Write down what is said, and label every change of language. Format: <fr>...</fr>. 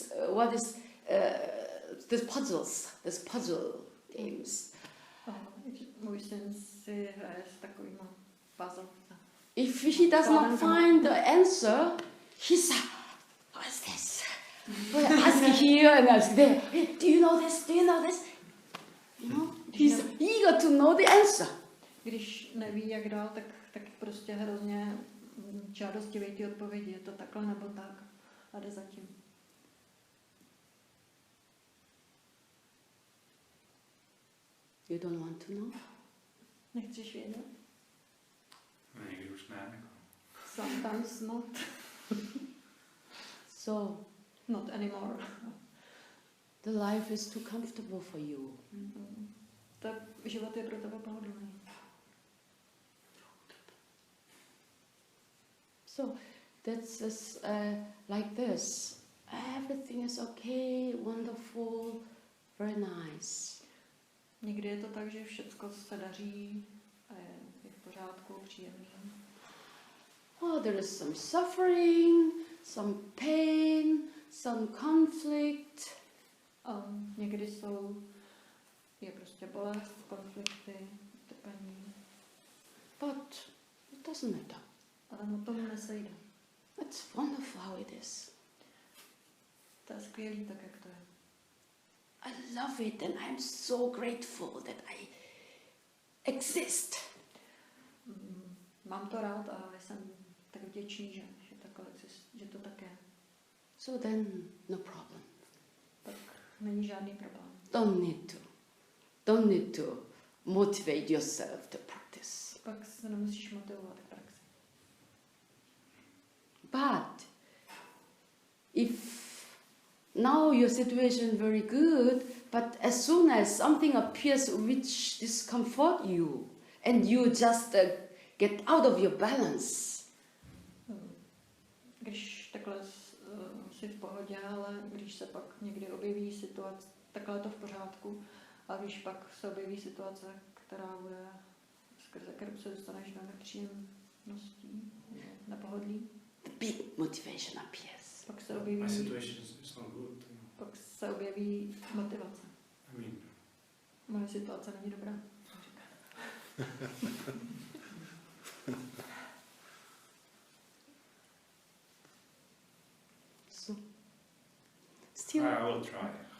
<en>What is this puzzle games.</en> <cs>Můj syn si hraje s takovými puzzle.</cs> <en>If he does not find the answer, he's what is this? Ask here and ask there. Do you know this? Do you know this? You know, he's eager to know the answer.</en> <cs>Když neví, jak dál, tak prostě hrozně žádostivý ty odpovědi. Je to takhle nebo tak. A jde zatím.</cs> <en>You don't want to know?</en> <cs>Nechceš vědět? Někdy už ne. Jako.</cs> <en>Sometimes not. So, not anymore. The life is too comfortable for you. Mm-hmm.</en> <cs>Život je pro tebe pohodlný.</cs> <en>So, that's like this. Everything is okay, wonderful, very nice.</en> <cs>Někdy je to tak, že všecko se daří a je v pořádku, příjemný.</cs> <en>Oh, there is some suffering, some pain, some conflict.</en> <cs>Někdy je prostě bolest, konflikty, trpení.</cs> <en>But it doesn't matter.</en> <cs>Ale o tom nesejde.</cs> <en>It's wonderful how it is.</en> <cs>To je skvělý, tak jak to je.</cs> <en>I love it and I'm so grateful that I exist.</en> <cs>Mám to rád a jsem tak vděčný, že to tak je.</cs> <en>So then, no problem.</en> <cs>Tak není žádný problém.</cs> <en>Don't need to motivate yourself to practice.</en> <cs>Pak se nemusíš motivovat k praxi.</cs> <en>But if now your situation is very good, but as soon as something appears which discomfort you, and you just get out of your balance.</en> <cs>Když takhle jsi v pohodě, ale když se pak někdy objeví situace, takhle je to v pořádku, a když pak se objeví situace, která bude, skrze kterou se dostaneš do nepříjemností, nepohodlí,</cs> <en>The big motivation appears.</en> <cs>Pak se objeví,</cs> <en>My situation is not good.</en> <cs>pak se objeví motivace.</cs> <en>I mean,</en> <cs>Moje situace není dobrá.</cs> <en>Still. I will try.</en>